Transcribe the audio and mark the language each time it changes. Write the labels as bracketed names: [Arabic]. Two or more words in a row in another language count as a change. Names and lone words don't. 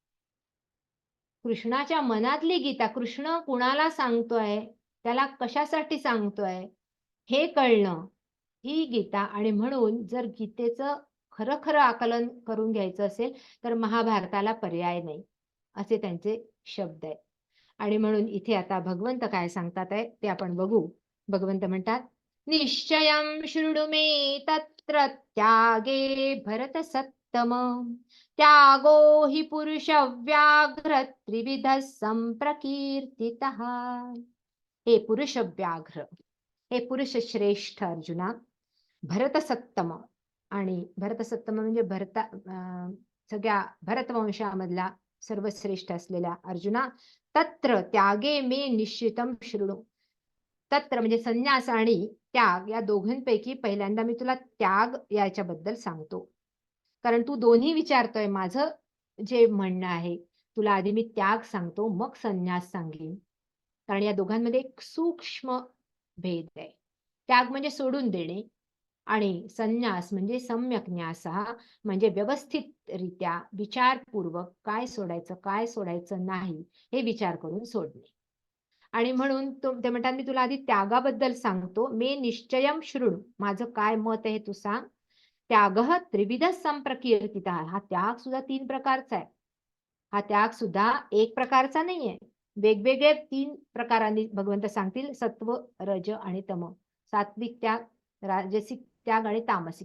[Marathi] कृष्णाच्या मनातली गीता, कृष्ण कुणाला सांगतोय, त्याला कशासाठी सांगतोय हे कळणं, ही गीता. आणि म्हणून जर गीतेचं खरं खरं आकलन करून घ्यायचं असेल तर महाभारताला पर्याय नाही, असे त्यांचे शब्द आहेत. आणि म्हणून इथे आता भगवंत काय सांगतात आहे ते आपण बघू. भगवंत म्हणतात, [Sanskrit] निश्चयं शृणु मे तत्र त्यागे भरत सत्तम, त्यागो हि पुरुष व्याघ्र त्रिविध संप्रकीर्तितः. [Marathi] हे पुरुष व्याघ्र, हे पुरुष श्रेष्ठ अर्जुना, भरत सत्तम, आणि भरत सत्तम म्हणजे सगळ्या भरतवंशामधला सर्वश्रेष्ठ असलेल्या अर्जुना, [Sanskrit] तत्र त्यागे मे निश्चितम शृणु. [Marathi] तत्र म्हणजे संन्यास आणि त्याग या दोघांपैकी पहिल्यांदा मी तुला त्याग याच्याबद्दल सांगतो, कारण तू दोन्ही विचारतोय. माझं जे म्हणणं आहे तुला आधी मी त्याग सांगतो, मग संन्यास सांगेन, कारण या दोघांमध्ये एक सूक्ष्म भेद आहे. त्याग म्हणजे सोडून देणे, आणि संन्यास म्हणजे [Sanskrit] सम्यक न्यासः, [Marathi] म्हणजे व्यवस्थितरित्या विचारपूर्वक काय सोडायचं नाही हे विचार करून सोडणे. आणि म्हणून ते म्हणतात, मी तुला आधी त्यागाबद्दल सांगतो. [Sanskrit] मे निश्चयम शृणु, [Marathi] माझं काय मत आहे तू सांग. [Sanskrit] त्यागः त्रिविध संप्रकीर्तितः, [Marathi] हा त्याग सुद्धा 3 प्रकारचा आहे. हा त्याग सुद्धा एक प्रकारचा नाहीये, वेगवेगळे 3 प्रकारांनी भगवंत सांगतील, सत्व, रज आणि तम. सात्विक त्याग, राजसिक त्याग आणि तामसिक.